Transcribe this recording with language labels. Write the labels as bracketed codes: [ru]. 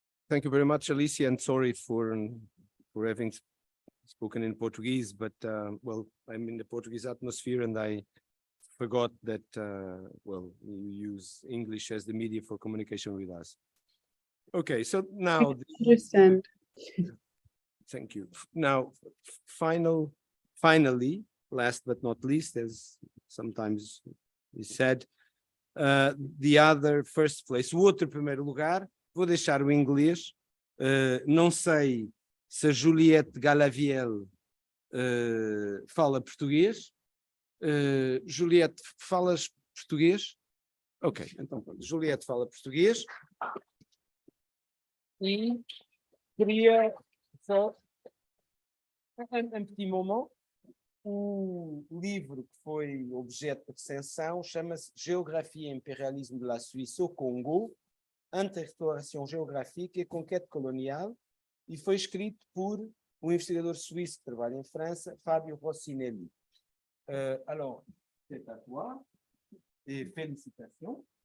[en] Thank you very much, Alicia, and sorry for having spoken in Portuguese, but well, I'm in the Portuguese atmosphere and I forgot that, well, you use English as the media for communication with us. Okay, so now... I understand. Thank you. Now, finally, last but not least, as sometimes is said, the other first place, [pt] o outro primeiro lugar, vou deixar o inglês, não sei se a Juliette Galaviel fala português. Juliette, falas português? Ok, então Juliette fala português. E queria só um [fr] petit moment. [pt] O livro que foi objeto de recensão chama-se Géographie et impérialisme de la Suisse au Congo, Anti-restauration géographique et conquête coloniale, e foi escrito por um investigador suíço que trabalha em França, Fábio Rossinelli. [fr] Alors, c'est à toi, et félicitations.